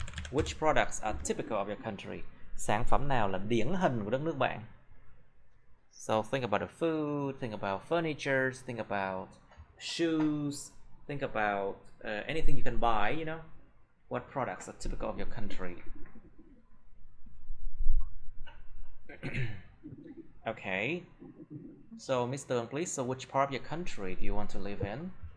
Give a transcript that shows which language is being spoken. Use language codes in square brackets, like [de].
[en] Which products are typical of your country? [vi] Sản phẩm nào là điển hình của đất nước bạn? [en] So think about the food, think about furniture, think about shoes, think about anything you can buy, you know. What products are typical of your country? Okay. So, Mr. please, so which part of your country do you want to live in?